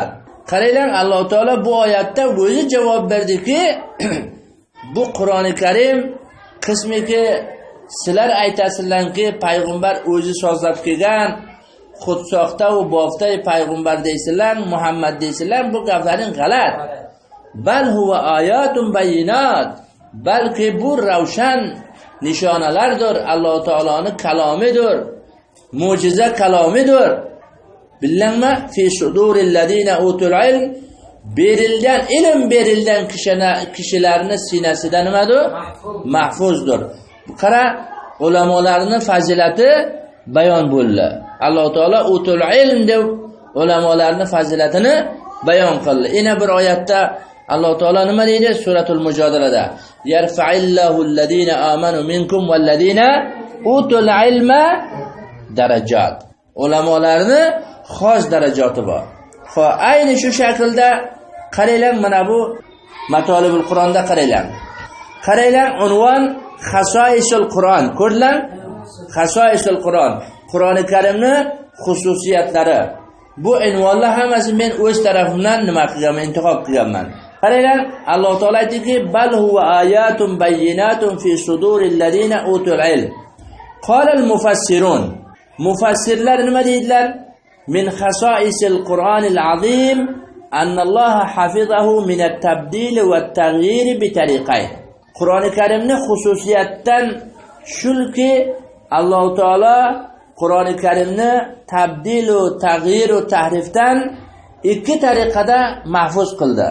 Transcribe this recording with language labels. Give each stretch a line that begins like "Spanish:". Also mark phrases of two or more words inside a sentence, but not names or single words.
Uzbek: Qaranglar, Alloh taolo bu oyatda o'zi javob berdiki, bu Qur'oni Karim qismiki sizlar aytasizlarki payg'ambar o'zi sozlab kelgan xudsoxta va boftay payg'ambar deysizlar, Muhammad deysizlar, bu gaplaring g'alati.
Arabic: بل هو آيات بينات,
Uzbek: balki bu ravshan nishonalardir, Alloh taoloning kalomidir, mo'jiza kalomidir.
Arabic: بل إنما في صدور الذين أوتوا العلم,
Uzbek: berilgan ilm berilgan kishilarning sinasida nimadir? Mahfuzdir. Qara, ulamolarning fazilati bayon bo'ldi. Alloh taolo
Arabic: أوتوا العلم
Uzbek: deb ulamolarning fazilatini bayon qildi. Yana bir oyatda Alloh taolo nima deydi?
Arabic: Suratul Mujodalada: "يرفع الله الذين آمنوا منكم والذين أوتوا العلم درجات."
Uzbek: Ulamolarning xos darajati bor. Xo'p, ayni shu shaklda qaranglar, mana bu Matolibul Qur'onda qaranglar. Qaranglar, unvon Xasoisul Qur'on. Ko'rdilar? Xasoisul Qur'on. Qur'oni Karimning xususiyatlari. Bu unvonlar hammasi men o'z tarafimdan nima qilganman, intiqob qilganman. Qaranglar, Alloh taolo aytdiki,
Arabic: بل هو آيات بينات في صدور الذين أوتوا العلم. قال المفسرون. Mufassirlar nima deydilar? من خصائص القرآن العظيم أن الله حفظه من التبديل والتغيير بطريقين.
Uzbek: Qur'oni Karimning xususiyatidan shulki, Alloh taolo Qur'oni Karimni tabdil va taghyir va tahrifdan ikki tariqada mahfuz qildi.